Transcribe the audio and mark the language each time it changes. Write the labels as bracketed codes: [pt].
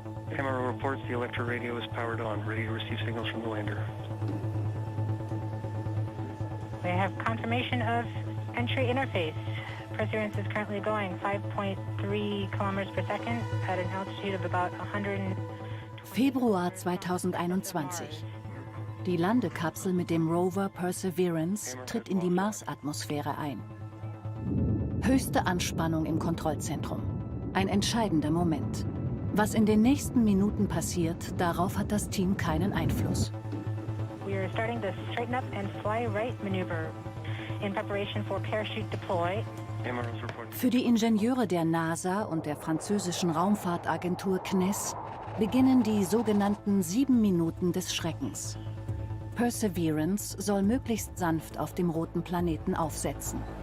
[en] MRO reports the electro radio is powered on, ready to receive signals from the lander. We have confirmation of entry interface. Perseverance is currently going 5.3 kilometers per second at an altitude of about 100. [de] Februar 2021. Die Landekapsel mit dem Rover Perseverance tritt in die Marsatmosphäre ein. Höchste Anspannung im Kontrollzentrum. Ein entscheidender Moment. Was in den nächsten Minuten passiert, darauf hat das Team keinen Einfluss. [en] We are starting the straighten up and fly right maneuver in preparation for parachute deploy. [de] Für die Ingenieure der NASA und der französischen Raumfahrtagentur CNES beginnen die sogenannten 7 Minuten des Schreckens. Perseverance soll möglichst sanft auf dem roten Planeten aufsetzen.